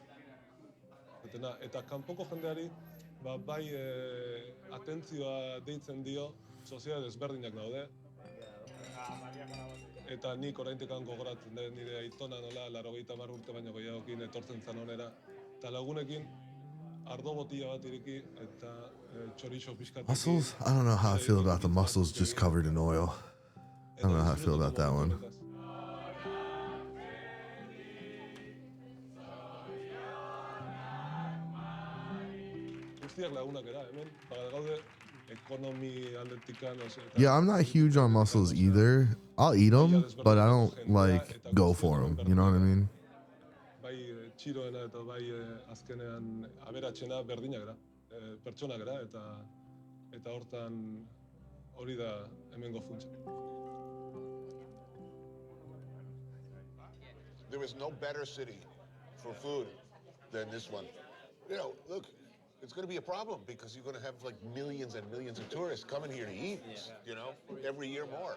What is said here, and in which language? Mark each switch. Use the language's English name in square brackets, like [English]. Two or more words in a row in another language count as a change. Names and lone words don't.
[Basque] Eta kanpoko jendeari bai atentzioa deitzen dio, sozial desberdinak daude. Eta nik oraintekan gogoratzen dut nire aitona nola 80 urte baino gehiagokin etortzen zan honera. Eta lagunekin ardo botila bat ireki eta chorizo pixkat. [English] Mussels? I don't know how I feel about the mussels just covered in oil. I don't know how I feel about that one. [Basque] Guztiak lagunak era, hemen, gaude ekonomi aldetikan. [English] Yeah, I'm not huge on mussels either. I'll eat them, but I don't like go for them. You know what I mean? [Basque] Bai txiroena eta bai azkenean aberatsena berdinak gara, pertsonak gara eta hortan hori da hemengo funtsa. [English] There is no better city for food than this one. You know, look, it's going to be a problem because you're going to have like millions and millions of tourists coming here to eat, you know, every year more.